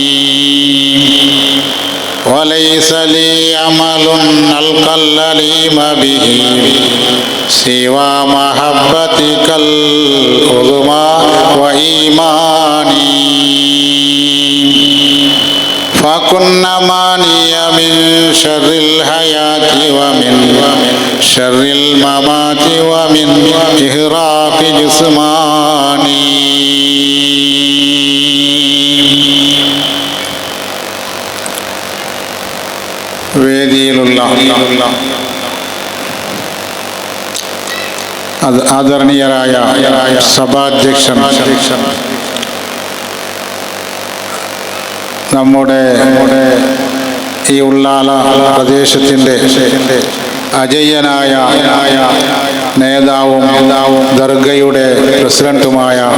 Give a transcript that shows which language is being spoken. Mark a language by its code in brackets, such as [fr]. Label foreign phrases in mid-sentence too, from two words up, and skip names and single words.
[ar] وليس لي عمل ألقى الأليم به سوى محبتك العظمى وإيماني فكن ماني من شر الحياة ومن شر الممات ومن إهراق جسماني. [ml] വേദിയിലുള്ള ആദരണീയരായ സഭാധ്യക്ഷൻ, നമ്മുടെ ഈ ഉള്ളാല പ്രദേശത്തിൻ്റെ അജയ്യനായ നേതാവും ദർഗയുടെ പ്രസിഡന്റുമായ